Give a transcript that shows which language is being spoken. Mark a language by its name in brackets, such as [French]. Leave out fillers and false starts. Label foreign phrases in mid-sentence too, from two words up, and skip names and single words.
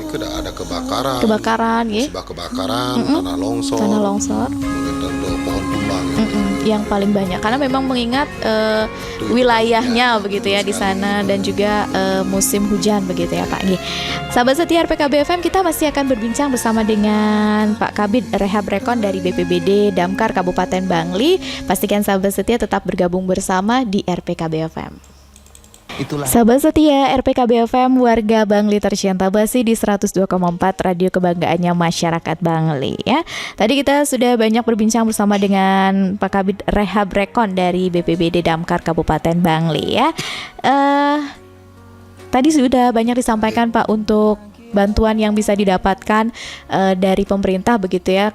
[Indonesian] Ada kebakaran, musibah kebakaran, tanah longsor, kemudian pohon tumbang. Yang paling banyak karena memang mengingat wilayahnya begitu ya di sana dan juga musim hujan begitu ya Pak. Sahabat setia RPKB FM, kita masih akan berbincang bersama dengan Pak Kabid Rehab Rekon dari BPBD Damkar Kabupaten Bangli. Pastikan sahabat setia tetap bergabung bersama di RPKB FM. Sahabat setia RPKB FM, warga Bangli tercinta, masih di 102,4 radio kebanggaannya masyarakat Bangli ya. Tadi kita sudah banyak berbincang bersama dengan Pak Kabid Rehab Rekon dari BPBD Damkar Kabupaten Bangli ya. Tadi sudah banyak disampaikan Pak untuk bantuan yang bisa didapatkan dari pemerintah begitu ya.